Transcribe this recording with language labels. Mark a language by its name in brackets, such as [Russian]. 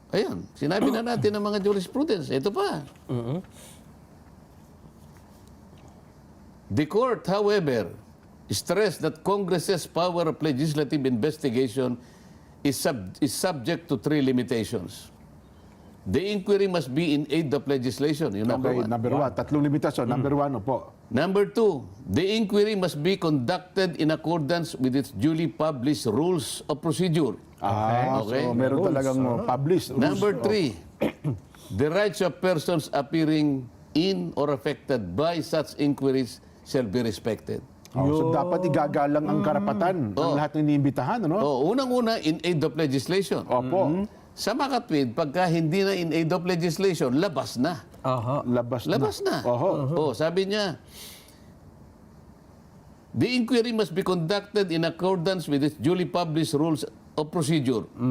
[Filipino] Ayun, sinabi na natin ng mga jurisprudence. Ito pa. [English] The court, however, stressed that Congress's power of legislative investigation is subject to three limitations. The inquiry must be in aid of legislation. [Filipino] Yung number [English] Okay, one. number one. [Filipino] Tatlong limitasyon. [English] Number one, po. Number two, the inquiry must be conducted in accordance with its duly published rules of procedure. Okay. [Filipino] So meron talagang published rules. [English] Number three, the rights of persons appearing in or affected by such inquiries shall be respected. [Filipino] So dapat igagalang ang karapatan ng lahat ng iniimbitahan, ano? [English] Unang-una, in aid of legislation. [Filipino] Opo. Sa makatwid, pagka hindi na [English] in aid of legislation, [Filipino] labas na. Aha. Labas na. Oho. Sabi niya, [English] the inquiry must be conducted in accordance with its duly published rules of procedure.